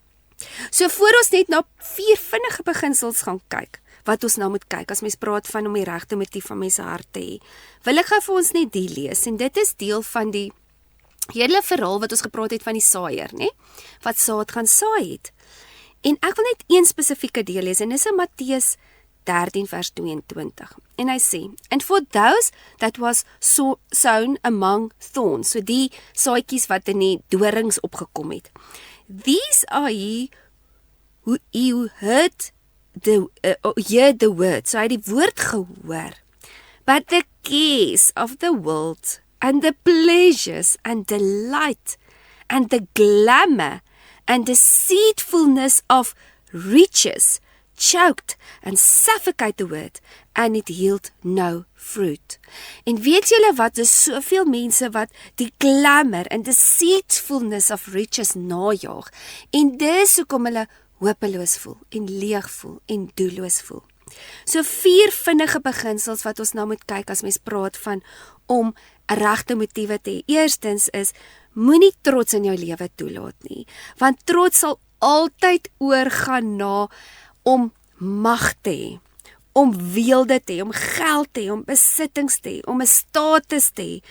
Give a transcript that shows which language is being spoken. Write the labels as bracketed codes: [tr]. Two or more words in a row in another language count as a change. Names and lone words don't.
[af] So voor ons net na 4 vinnige beginsels gaan kyk, wat ons nou moet kyk, as mens praat van om die regte motief van mense hart te hê, wil ek gou vir ons net die lees, en dit is deel van die hele verhaal wat ons gepraat het van die saaier, né? Wat saad gaan saai het. En ek wil net een spesifieke deel lees, en dis in Matteus 13 vers 22. En hy sê, [en] and for those that was sown among thorns, [af] so die saadjies wat in die dorings opgekom het. [en] These are ye who heard the word, [af] so hy het die woord gehoor. [en] But the cares of the world and the pleasures and delight and the glamour and deceitfulness of riches choked and suffocate the word, and it yield no fruit. [af] En weet julle wat, is soveel mense wat die [en] glamour and deceitfulness of riches [af] najaag, en dis hoekom hulle hopeloos voel, en leeg voel, en doelloos voel. So 4 vinnige beginsels wat ons nou moet kyk as mens praat van om regte motiewe te hê. Eerstens is, moenie trots in jou lewe toelaat nie, want trots sal altyd oorgaan na om mag te hê, om weelde te hê, om geld te hê, om besittings te hê, om 'n status te hê.